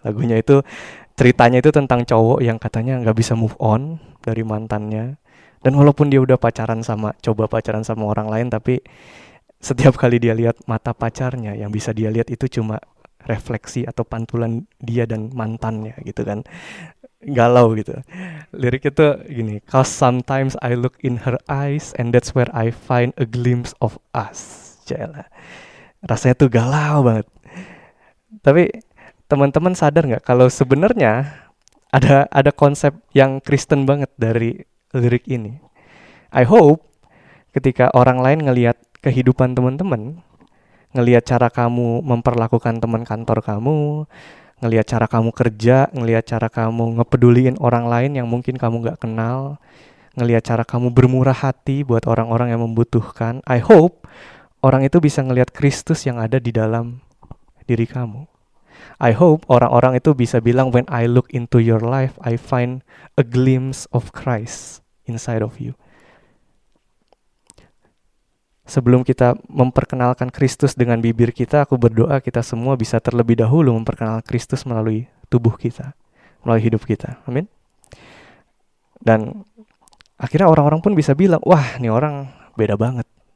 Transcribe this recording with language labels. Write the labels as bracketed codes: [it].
[id] Lagunya itu ceritanya itu tentang cowok yang katanya nggak bisa move on dari mantannya. Dan walaupun dia udah coba pacaran sama orang lain, tapi setiap kali dia lihat mata pacarnya, yang bisa dia lihat itu cuma refleksi atau pantulan dia dan mantannya gitu kan. Galau gitu. Lirik itu gini, [en] "Cause sometimes I look in her eyes and that's where I find a glimpse of us." [id] Jalan. Rasanya tuh galau banget. Tapi teman-teman sadar nggak kalau sebenarnya ada konsep yang Kristen banget dari lirik ini. [en] I hope [id] ketika orang lain ngelihat kehidupan teman-teman, ngelihat cara kamu memperlakukan teman kantor kamu, ngelihat cara kamu kerja, ngelihat cara kamu ngepeduliin orang lain yang mungkin kamu nggak kenal, ngelihat cara kamu bermurah hati buat orang-orang yang membutuhkan. [en] I hope [id] orang itu bisa ngelihat Kristus yang ada di dalam diri kamu. [en] I hope [id] orang-orang itu bisa bilang, [en] when I look into your life, I find a glimpse of Christ inside of you. [id] Sebelum kita memperkenalkan Kristus dengan bibir kita, aku berdoa kita semua bisa terlebih dahulu memperkenalkan Kristus melalui tubuh kita, melalui hidup kita. Amin. Dan akhirnya orang-orang pun bisa bilang, wah, ini orang beda banget.